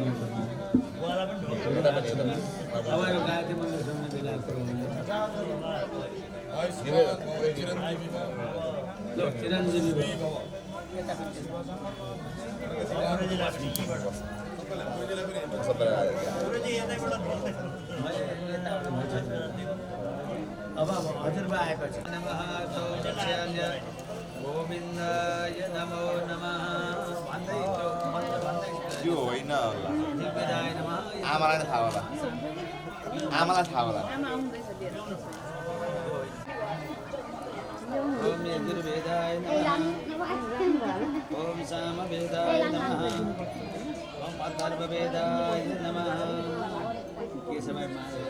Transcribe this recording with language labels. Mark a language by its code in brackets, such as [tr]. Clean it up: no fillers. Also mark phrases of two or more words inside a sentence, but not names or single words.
[ne] अब यो गायत्री मन्दिर सुन्ने बेला चिरञ्जीवी अब हजुरबा आएपछि [sa] गोविन्दाय नमो नमः [ne] भन्दै यो होइन आमालाई थाहा होला आमालाई थाहा होला [sa] ओम यजुर्वेदाय नमः ओम सामवेदाय नमः ओम अथर्ववेदाय नमः [ne] के समयमा